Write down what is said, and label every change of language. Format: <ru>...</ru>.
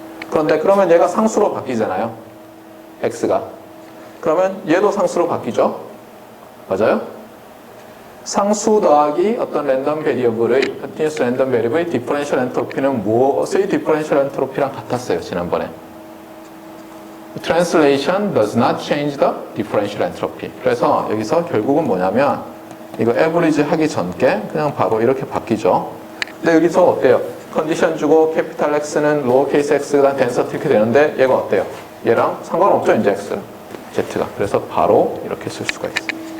<ko>그런데 그러면 얘가 상수로 바뀌잖아요. X가. 그러면 얘도 상수로 바뀌죠. 맞아요? 상수 더하기 어떤 랜덤 베리어블의 컨티뉴스 랜덤 베리어블의 디퍼런셜 엔트로피는 무엇의 디퍼런셜 엔트로피랑 같았어요. 지난번에.</ko> <en>Translation does not change the differential entropy.</en> <ko>그래서 여기서 결국은 뭐냐면 이거 average 하기 전께 그냥 바로 이렇게 바뀌죠. 근데 여기서 어때요? 컨디션 주고 캐피탈 X는 로어케이스 X가 덴서티 이렇게 되는데 얘가 어때요? 얘랑 상관없죠. 이제 X랑 Z가. 그래서 바로 이렇게 쓸 수가 있어요.</ko>